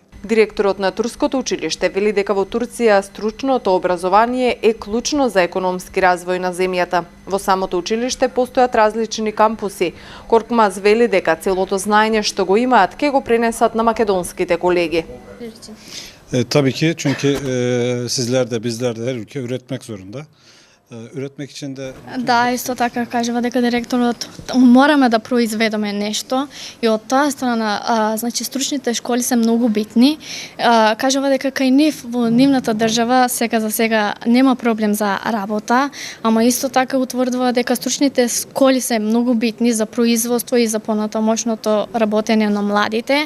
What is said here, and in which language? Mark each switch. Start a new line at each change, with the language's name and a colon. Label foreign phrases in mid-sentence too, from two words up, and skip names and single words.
Macedonian: Директорот на Турското училиште вели дека во Турција стручното образование е клучно за економски развој на земјата. Во самото училиште постојат различни кампуси. Коркмаз вели дека целото знаење што го имаат ке го пренесат на македонските колеги.
Turkish: Tabii ki çünkü sizler de bizler de her ülke üretmek zorunda. Üretmek için de...
Macedonian: Да, исто така кажува дека директорот мораме да произведеме нешто и од таа страна, значи стручните школи се многу битни. Кажува дека кај нив во нивната држава сега за сега нема проблем за работа, ама исто така утврдува дека стручните школи се многу битни за производство и за понатамошното работење на младите.